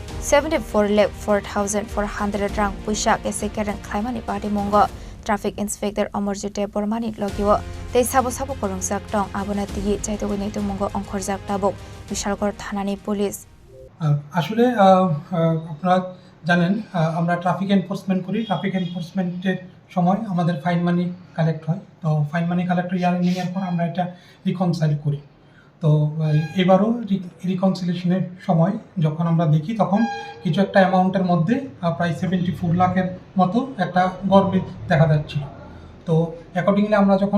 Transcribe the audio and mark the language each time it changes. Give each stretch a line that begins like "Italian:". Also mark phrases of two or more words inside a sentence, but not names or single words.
Kok Borok: 74,04,400 rang puisa kesike rang khlaimani Party Mungo
English: Traffic Inspector
Kok Borok: Amarjit Bormani logiwo tei sabo korongsak tong abonati ye chaitogoi mungo ongkhorjak tabuk Bishalgor Thanani Police
Bangla: আসলে আপনারা জানেন আমরা
English: traffic enforcement
Bangla: করি
English: traffic enforcement
Bangla: সময় আমাদের
English: fine money collect
Bangla: হয় তো
English: fine money collect
Bangla: নেওয়ার পর আমরা এটা রিকনসাইল করি তো এবারও রিকনসিলেশনের সময় যখন আমরা দেখি তখন কিছু একটা অ্যামাউন্টের মধ্যে প্রায় 74 লাখের মতো একটা গরমিল দেখা যাচ্ছিল তো অ্যাকর্ডিংলি আমরা যখন